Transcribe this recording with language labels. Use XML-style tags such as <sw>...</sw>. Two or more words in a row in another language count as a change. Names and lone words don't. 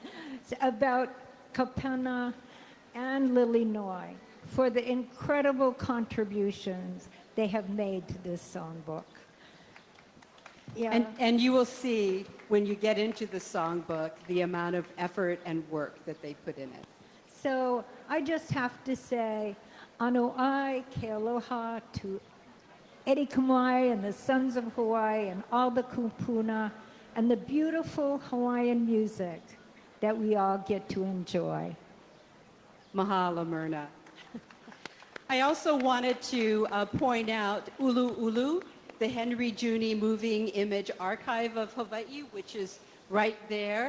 <en>About Kapena and Lilinoe for the incredible contributions they have made to this songbook. Yeah. And you will see when you get into the songbook the amount of effort and work that they put in it. So I just have to say,</en> <haw>ʻanoʻai ke aloha</haw> <en>to Eddie Kamae and the Sons of Hawaii and all the kupuna and the beautiful Hawaiian music that we all get to enjoy. Mahalo, Myrna. I also wanted to point out Ulu'ulu, the Henry Juni Moving Image Archive of Hawaii, which is right there.</en>